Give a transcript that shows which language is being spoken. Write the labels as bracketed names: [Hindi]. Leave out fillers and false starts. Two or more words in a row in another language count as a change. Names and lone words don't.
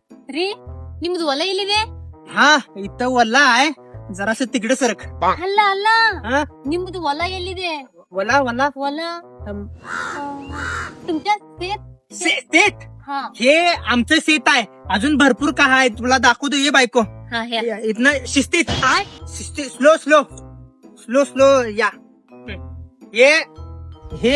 [Kannada] ರೀ ನಿಮ್ದು ಹೊಲ ಎಲ್ಲಿದೆ? ಹಾ ಇತ್ತ ಹೊಲ [Marathi] आहे जरासं तिकडे सरक. [Kannada] ಅಲ್ಲ ಅಲ್ಲ हा ನಿಮ್ದು ಹೊಲ ಎಲ್ಲಿದೆ? ಹೊಲ ಹೊಲ [Marathi] ಹೊಲ तुमच्या शेत हा हे आमचं शेत आहे. अजून भरपूर काय आहे तुला दाखवतो ये बायको. हा हे इथनं शिस्तीत स्लो स्लो स्लो स्लो या ये हे